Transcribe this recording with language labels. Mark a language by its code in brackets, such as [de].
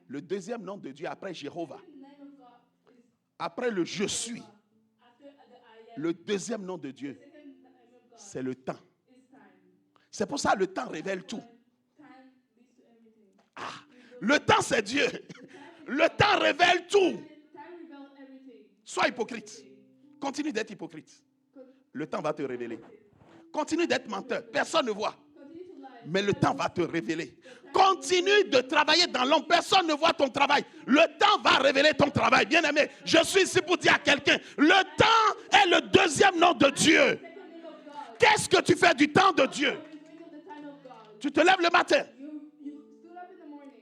[fr] Le deuxième nom de Dieu après Jéhovah, [en] The name of God is [fr] après le je suis, [en] after the I am. [fr] le deuxième nom de Dieu, [en] Second name of God [fr] c'est le temps. [en] is time. [fr] C'est pour ça que le temps révèle tout. [en] Time leads to everything. [fr] Le temps, c'est Dieu. Le temps révèle tout. [en] Time reveals everything. [fr] Sois hypocrite. Continue d'être hypocrite. Le temps va te révéler. Continue d'être menteur. Personne ne voit. [en] Continue to lie. [fr] Mais le temps va te révéler. Continue de travailler dans l'ombre. Personne ne voit ton travail. Le temps va révéler ton travail. Bien aimé, je suis ici pour dire à quelqu'un, le temps est le deuxième nom de Dieu. [en] Second name of God. [fr] Qu'est-ce que tu fais du temps de Dieu? [en] What are you doing of the time of God? [fr] Tu te lèves le matin. [en] You stood up in the morning.